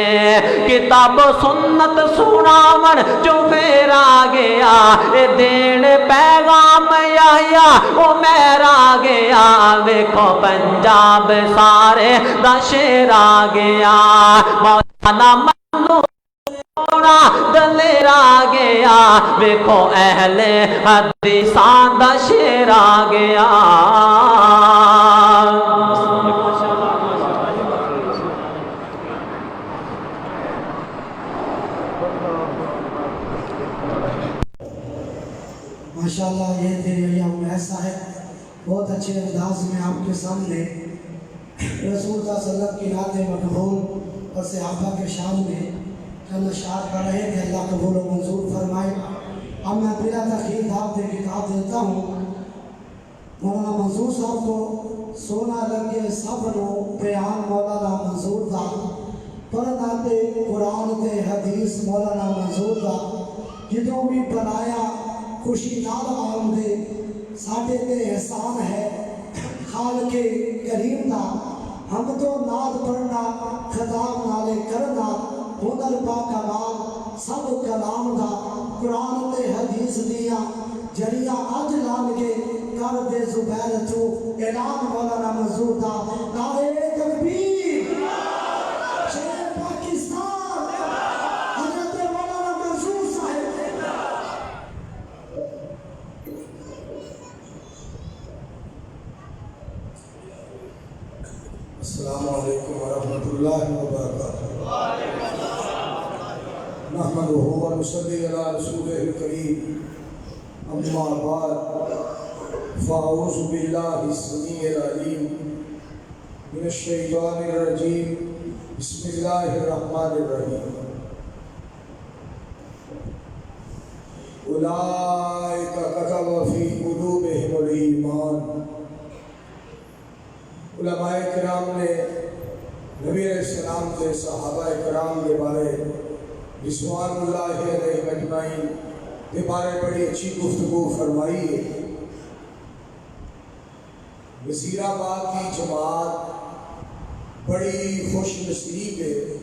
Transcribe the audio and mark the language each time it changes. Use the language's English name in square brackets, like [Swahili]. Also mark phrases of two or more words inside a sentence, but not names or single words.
[Punjabi] کتاب و سنت سناون جو پھر آ گیا اے دین پیغام یحییٰ او مہر آ گیا ویکھو پنجاب سارے دا شیر آ گیا مولانا منظور دلیر آ گیا ویکھو اہل حدیثاں دا شیر آ گیا [Urdu] ماشاءاللہ یہ تھے یحییٰ صاحب بہت اچھے انداز میں آپ کے سامنے رسول اللہ [Arabic] صلی اللہ علیہ وسلم [Urdu] کی نعت مقبول اور صحابہ کے شان میں چند اشعار پڑھ رہے تھے اللہ قبول و منظور فرمائے اب میں بلا تاخیر دعوت کتاب دیتا ہوں مولانا منظور صاحب کو سونا [Punjabi] لگے صبر و بیان مولانا منظور دا پڑھنا تے قرآن تے حدیث مولانا منظور دا جدوں بھی بنایا خوشی نال آمدے ساڈے تے احسان ہے خالق کریم دا ہم تو ناد پڑھنا خطاب نالے کرنا ہنر با کمال سب کلام دا قرآن تے حدیث دیا جڑیاں اج لال کے کر دے زبیر تو اعلان مولانا منظور دا نعرہ تکبیر شیر پاکستان حضرت مولانا منظور صاحب [Arabic] السلام علیکم ورحمۃ اللہ وبرکاتہ نحمدہ و نصلی علی رسولہ الکریم اما بعد فاعوذ باللہ السمیع العلیم من الشیطان الرجیم بسم اللہ الرحمن الرحیم اولئک کتب فی قلوبہم الایمان [Urdu] علماء کرام نے نبی علیہ السلام کے صحابہ کرام کے بارے [Arabic] رضوان اللہ علیہ اجمعین [Urdu] کے بارے بڑی اچھی گفتگو فرمائی ہے وزیر آباد کی جماعت بڑی خوش نصیب ہے